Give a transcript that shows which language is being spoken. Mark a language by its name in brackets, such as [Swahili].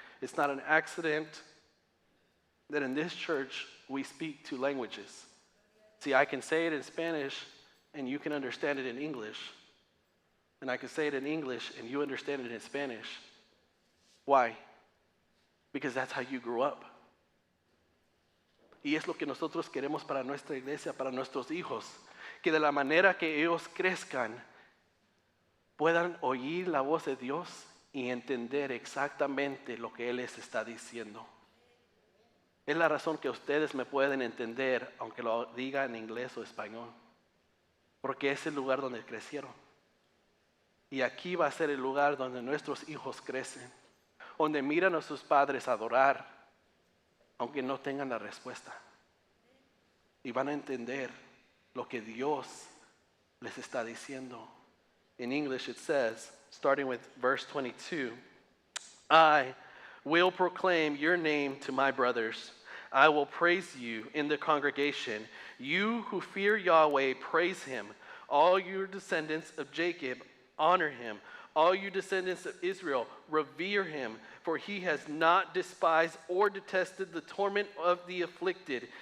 [English] It's not an accident that in this church we speak two languages. See, I can say it in Spanish and you can understand it in English. And I can say it in English and you understand it in Spanish. Why? Because that's how you grew up. [Spanish] Y es lo que nosotros queremos para nuestra iglesia, para nuestros hijos. Que de la manera que ellos crezcan, puedan oír la voz de Dios y entender exactamente lo que Él les está diciendo. Es la razón que ustedes me pueden entender, aunque lo diga en inglés o español. Porque es el lugar donde crecieron. Y aquí va a ser el lugar donde nuestros hijos crecen. Donde miran a sus padres adorar, aunque no tengan la respuesta. Y van a entender lo que Dios les está diciendo. [English] In English it says, starting with verse 22, I will proclaim your name to my brothers. I will praise you in the congregation. You who fear Yahweh, praise him. All you descendants of Jacob, honor him. All you descendants of Israel, revere him, for he has not despised or detested the torment of the afflicted.